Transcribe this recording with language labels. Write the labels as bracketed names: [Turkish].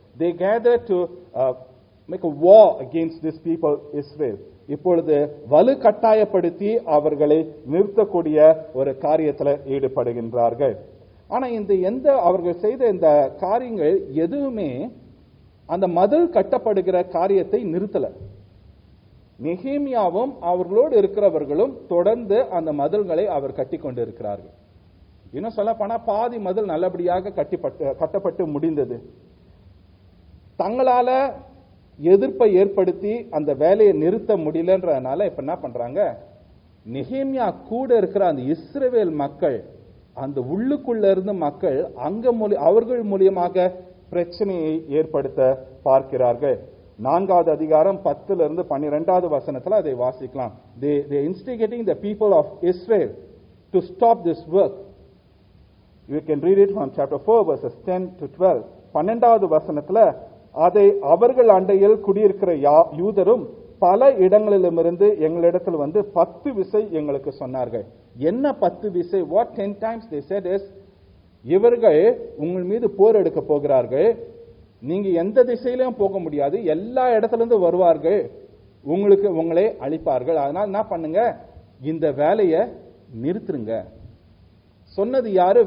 [English] They gathered to make a war against this people Israel. [Tamil] இப்பொழுது வலு கட்டாயப்படுத்தி அவர்களை நிறுத்தக்கூடிய ஒரு காரியத்தில் ஈடுபடுகின்றார்கள். ஆனா இந்த அவர்கள் செய்த இந்த காரியங்கள் எதுவுமே அந்த மதில் கட்டப்படுகிற காரியத்தை நிறுத்தல. நெகேமியாவும் அவர்களோடு இருக்கிறவர்களும் தொடர்ந்து அந்த மதில்களை அவர் கட்டி கொண்டு இருக்கிறார்கள். இன்னும் சொல்ல போனா பாதி மதில் நல்லபடியாக கட்டப்பட்டு முடிந்தது. தங்களால எதிர்ப்பை ஏற்படுத்தி அந்த வேலையை நிறுத்த முடியலன்றதுனால இப்ப என்ன பண்றாங்க, நெகேமியா கூட இருக்கிற அந்த இஸ்ரவேல் மக்கள், அந்த உள்ளுக்குள்ள இருந்து மக்கள் அவர்கள் மூலியமாக பிரச்சனையை ஏற்படுத்த பார்க்கிறார்கள். 4வது அதிகாரம் 10 12வது வசனத்துல அதை வாசிக்கலாம். [English] They instigating the people of Israel to stop this work. You can read it from chapter 4 verses 10 to 12. [Tamil] 12வது வசனத்துல அதை அவர்கள் அண்டையில் குடியிருக்கிற யூதரும் பல இடங்களிலிருந்து எங்களிடத்தில் 10 விசை எங்களுக்கு சொன்னார்கள். என்ன 10 விசை? [English] What 10 times they said is, [Tamil] இவர்கள் உங்கள் மீது போர் எடுக்க போகிறார்கள், நீங்க எந்த திசையிலும் போக முடியாது, எல்லா இடத்துல இருந்து வருவார்கள், உங்களை அழிப்பார்கள், அதனால என்ன பண்ணுங்க, இந்த வேலையை நிறுத்துருங்க. சொன்னது யாரு?